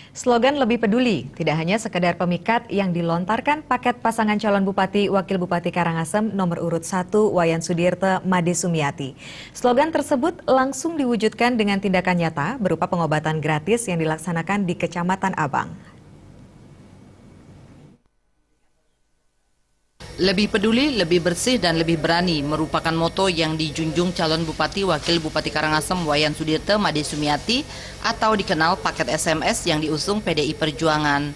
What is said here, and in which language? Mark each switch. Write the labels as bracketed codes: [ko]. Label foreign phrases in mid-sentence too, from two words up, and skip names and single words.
[id] Slogan Lebih Peduli tidak hanya sekedar pemikat yang dilontarkan paket pasangan calon Bupati Wakil Bupati Karangasem nomor urut 1 Wayan Sudirte Made Sumiati. Slogan tersebut langsung diwujudkan dengan tindakan nyata berupa pengobatan gratis yang dilaksanakan di Kecamatan Abang. Lebih peduli, lebih bersih, dan lebih berani merupakan moto yang dijunjung calon Bupati Wakil Bupati Karangasem Wayan Sudirte Made Sumiati atau dikenal paket SMS yang diusung PDI Perjuangan.